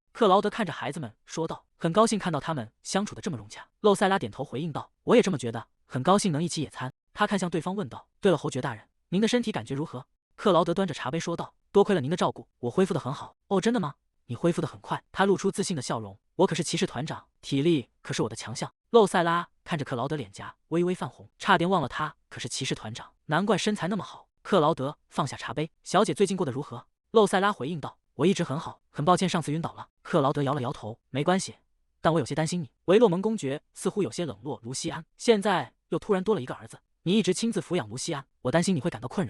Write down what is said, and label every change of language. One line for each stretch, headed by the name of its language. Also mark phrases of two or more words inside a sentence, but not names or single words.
Chinese: 克勞德看着孩子們說道：“很高興看到他們相處得這麼融洽。” 露塞拉點頭回應道：“我也這麼覺得，很高興能一起野餐。” 他看向對方問道：“對了，侯爵大人，您的身體感覺如何？” 克勞德端着茶杯說道：“多虧了您的照顧，我恢復得很好。”“哦，真的嗎？你恢復得很快。”他露出自信的笑容。“我可是骑士團長，體力可是我的強項。” 露塞拉看着克勞德，臉頰微微泛紅，差點忘了他可是騎士團長，難怪身材那麼好。克勞德放下茶杯：“小姐最近過得如何？”露塞拉回應道：“我一直很好，很抱歉上次暈倒了。” 克勞德搖了搖頭：“沒關係，但我有些擔心你。維洛蒙公爵似乎有些冷落盧西安，現在又突然多了一個兒子，你一直親自撫養盧西安，我擔心你會感到困擾。”